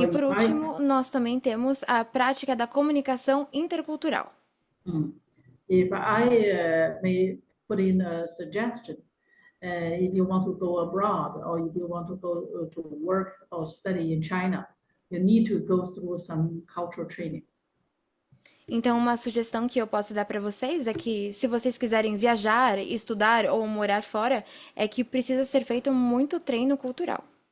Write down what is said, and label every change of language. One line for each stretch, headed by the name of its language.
Portuguese: E por último, nós também temos a prática da comunicação intercultural.
English: If I may put in a suggestion, if you want to go abroad or if you want to go to work or study in China, you need to go through some cultural training.
Portuguese: Então, uma sugestão que eu posso dar para vocês é que, se vocês quiserem viajar, estudar ou morar fora, é que precisa ser feito muito treino cultural.